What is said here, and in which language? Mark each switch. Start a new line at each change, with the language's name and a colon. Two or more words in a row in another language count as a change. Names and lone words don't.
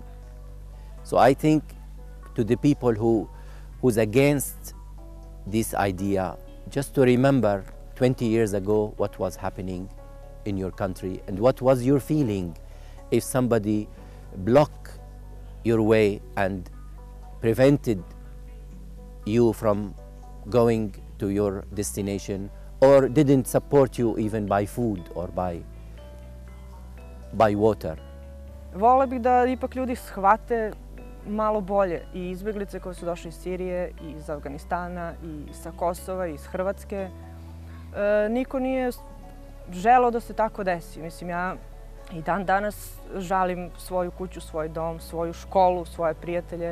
English: So I think to the people who's against this idea, just to remember 20 years ago what was happening in your country and what was your feeling if somebody blocked your way and prevented you from going to your destination or didn't support you even by food or by water.
Serbian: Vole bih da ipak ljudi shvate malo bolje i izbeglice koje su došle iz Sirije, i iz Afganistana, i sa Kosova, i iz Hrvatske. Niko nije želeo da se tako desi. Mislim, ja i dan danas žalim svoju kuću, svoj dom, svoju školu, svoje prijatelje.